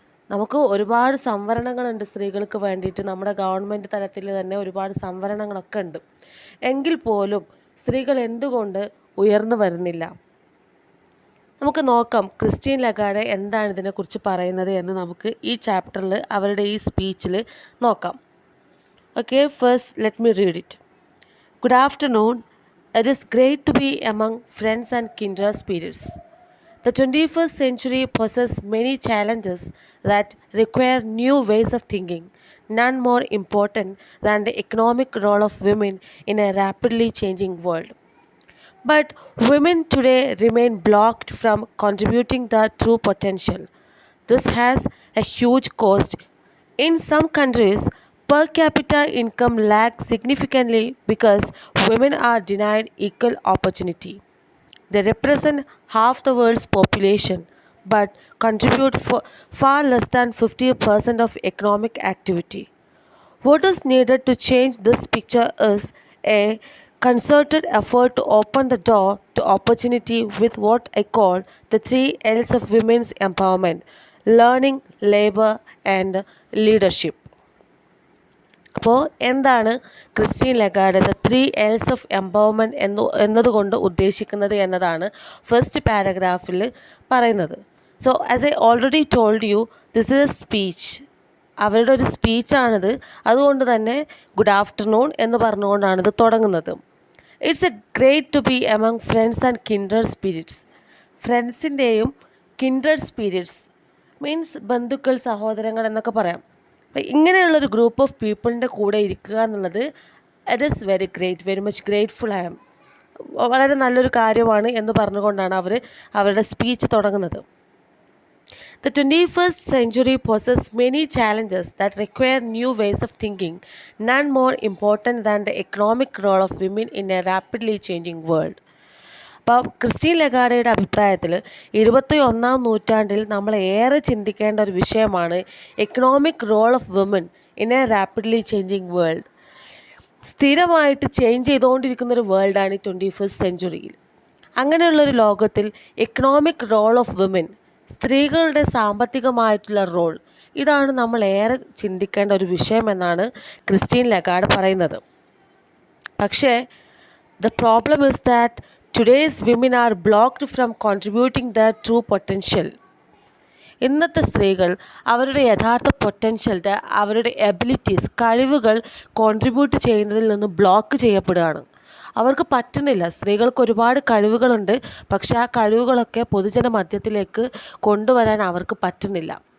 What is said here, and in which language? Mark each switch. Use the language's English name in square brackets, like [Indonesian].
[Malayalam] നമുക്ക് ഒരുപാട് സംവരണങ്ങളുണ്ട് സ്ത്രീകൾക്ക് വേണ്ടിയിട്ട്. നമ്മുടെ ഗവൺമെൻറ് തലത്തിൽ തന്നെ ഒരുപാട് സംവരണങ്ങളൊക്കെ ഉണ്ട്. എങ്കിൽ പോലും സ്ത്രീകൾ എന്തുകൊണ്ട് ഉയർന്നു വരുന്നില്ല? നമുക്ക് നോക്കാം ക്രിസ്റ്റീൻ ലഗാർഡ് എന്താണ് ഇതിനെക്കുറിച്ച് പറയുന്നത് എന്ന് നമുക്ക് ഈ ചാപ്റ്ററിൽ അവരുടെ ഈ സ്പീച്ചിൽ നോക്കാം. [English] Okay, first let me read it. Good afternoon. It is great to be among friends and kindred spirits. The 21st century possesses many challenges that require new ways of thinking, none more important than the economic role of women in a rapidly changing world. But women today remain blocked from contributing their true potential. This has a huge cost. In some countries, per capita income lags significantly because women are denied equal opportunity. They represent half the world's population but contribute far less than 50% of economic activity. What is needed to change this picture is a concerted effort to open the door to opportunity with what I call the three L's of women's empowerment: learning, labor, and leadership. [Malayalam] അപ്പോൾ എന്താണ് Christine Lagarde the three else of empowerment എന്നതുകൊണ്ട് ഉദ്ദേശിക്കുന്നത് എന്നതാണ് first പാരഗ്രാഫിൽ പറയുന്നത്. [English] So as I already told you, this is a speech. [Malayalam] അവരുടെ ഒരു സ്പീച്ചാണിത്. അതുകൊണ്ട് തന്നെ ഗുഡ് ആഫ്റ്റർനൂൺ എന്ന് പറഞ്ഞുകൊണ്ടാണിത് തുടങ്ങുന്നത്. [English] It's a great to be among friends and kindred spirits. [Malayalam] ഫ്രണ്ട്സിൻ്റെയും കിൻഡ്രഡ് spirits means ബന്ധുക്കൾ, സഹോദരങ്ങൾ എന്നൊക്കെ പറയാം. അപ്പം ഇങ്ങനെയുള്ളൊരു ഗ്രൂപ്പ് ഓഫ് പീപ്പിളിൻ്റെ കൂടെ ഇരിക്കുക എന്നുള്ളത് [English] It is very great, very much grateful I am. [Malayalam] വളരെ നല്ലൊരു കാര്യമാണ് എന്ന് പറഞ്ഞുകൊണ്ടാണ് അവർ അവരുടെ സ്പീച്ച് തുടങ്ങുന്നത്. [English] The 21st century possesses many challenges that require new ways of thinking, none more important than the economic role of women in a rapidly changing world. [Malayalam] അപ്പോൾ Christine ലഗാർഡയുടെ അഭിപ്രായത്തിൽ 21ാം നൂറ്റാണ്ടിൽ നമ്മൾ ഏറെ ചിന്തിക്കേണ്ട ഒരു വിഷയമാണ് [English] Economic role of women in a rapidly changing world. [Malayalam] സ്ഥിരമായിട്ട് change ചെയ്തുകൊണ്ടിരിക്കുന്നൊരു വേൾഡാണ് ഈ 21st സെഞ്ച്വറിയിൽ. അങ്ങനെയുള്ളൊരു ലോകത്തിൽ [English] economic role of women, [Malayalam] സ്ത്രീകളുടെ സാമ്പത്തികമായിട്ടുള്ള റോൾ, ഇതാണ് നമ്മൾ ഏറെ ചിന്തിക്കേണ്ട ഒരു വിഷയമെന്നാണ് ക്രിസ്റ്റീൻ ലഗാർഡ് പറയുന്നത്. [English] പക്ഷേ the problem is that today's women are blocked from contributing their true potential. [Malayalam] ഇന്നത്തെ സ്ത്രീകൾ അവരുടെ യഥാർത്ഥ പൊട്ടൻഷ്യൽ, അവരുടെ എബിലിറ്റീസ്, കഴിവുകൾ കോൺട്രിബ്യൂട്ട് ചെയ്യുന്നതിൽ നിന്ന് ബ്ലോക്ക് ചെയ്യപ്പെടുകയാണ്. അവർക്ക് പറ്റുന്നില്ല. സ്ത്രീകൾക്ക് ഒരുപാട് കഴിവുകളുണ്ട്, പക്ഷേ ആ കഴിവുകളൊക്കെ പൊതുജന മധ്യത്തിലേക്ക് കൊണ്ടുവരാൻ അവർക്ക് പറ്റുന്നില്ല.